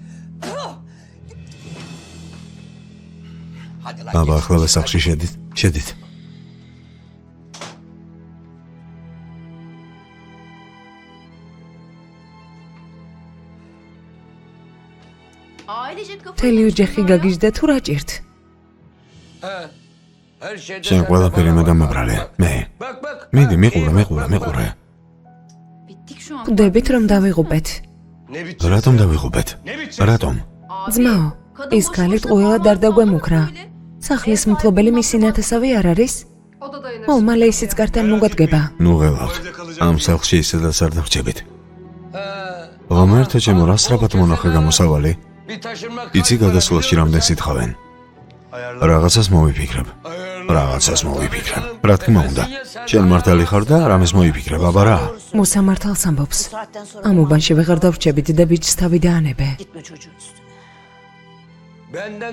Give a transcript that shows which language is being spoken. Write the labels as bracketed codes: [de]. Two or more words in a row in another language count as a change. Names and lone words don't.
[ka] აბა ახლა სახლში შედით. შედით. მთელი ოჯახი გაგიჟდა თუ რა ჭირთ? [tr] Her şeyde [ka] შენ ყველაფერი მე დამაბრალე. მე. [tr] Bak bak. [ka] მიდი, მიყურე. ხვდებით რომ დავიღუპეთ. [tr] Ne bitti? [ka] რატომ დავიღუპეთ? რატომ? ძმაო, ის ქალი ტყუილად არ დაგვემუქრა. სახლის მფლობელი მისი ნათესავი არ არის? ო, მალე ისიც კართან მოგადგება. ნუ ველავთ. ამ სახლში ისედაც არ დავრჩებით. ღამერთო ჩემო, რა სწრაფად მონახე გამოსავალი? [tr] Bir taşınmak... [ka] იცი გადასვლაში რამდენ სითხავენ? რაღაცას მოვიფიქრებ. რა თქმა უნდა. შენ მართალი ხარ და რამეს მოიფიქრებ, აბა რა? მოსამართალს ამბობს. ამ უბანში ვეღარ დავრჩებით და ბიჭს თავი დაანებე. [tr] Benden...